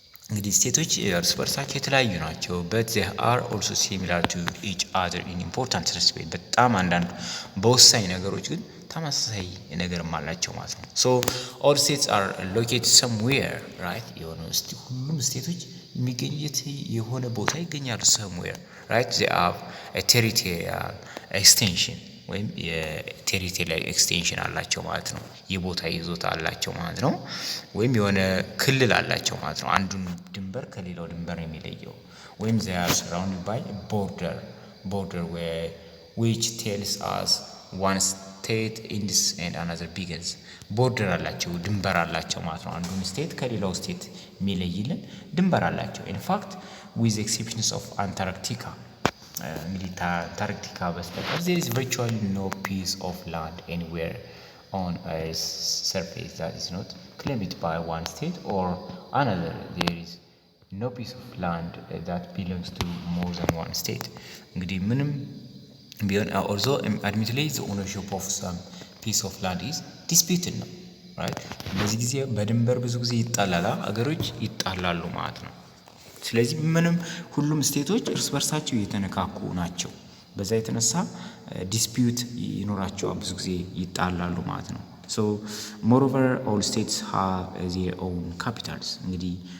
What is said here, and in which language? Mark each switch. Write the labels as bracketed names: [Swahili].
[Amharic] እንግዲህ ስቴቶች እርስ በርሳቸው የተለያዩ ናቸው [English] but they are also similar to each other in important respect [Amharic] በጣም አንዳንድ በወሳኝ ነገሮች ግን ተመሳሳይ ነገርም አላቸው ማለት ነው። [English] so all states are located somewhere [Amharic] right ሁሉም ስቴቶች የሚገኙት የሆነ ቦታ ይገኛሉ somewhere right. [English] they have a territorial extension [Amharic] ወይም የቴሪቶሪያል ኤክስቴንሽን አላቸው ማለት ነው። የቦታ ይዞታ አላቸው ማለት ነው። ወይም የሆነ ክልል አላቸው ማለት ነው። አንዱን ድንበር ከሌላው ድንበር የሚለየው ወይም [English] they are surrounded by a border which tells us one state ends and another begins. [Amharic] ቦርደር አላቸው ድንበር አላቸው ማለት ነው። አንዱን ስቴት ከሌላው ስቴት የሚለይልን ድንበር አላቸው። [English] in fact with the exceptions of Antarctica [Amharic] እንግዲህ አንታርክቲካ በስተቀር [English] there is virtually no piece of land anywhere on Earth's surface that is not claimed by one state or another. There is no piece of land that belongs to more than one state. [Amharic] እንግዲህ ምንም ቢሆን [English] although admittedly the ownership of some piece of land is disputed ነው [Amharic] ራይት። በዚህ ጊዜ በድንበር ብዙ ጊዜ ይጣላላ አገሮች ይጣላሉ ማለት ነው። ስለዚህ ምንም ሁሉም ስቴቶች እርስ በርሳቸው እየተነካኩ ናቸው። በዛ የተነሳ ዲስፒዩት ይኖራቸዋል፣ ብዙ ጊዜ ይጣላሉ ማለት ነው። [English] ሶ ሞሮቨር ኦል ስቴትስ ሃቭ ዜር ኦውን ካፒታልስ። [Amharic] እንግዲህ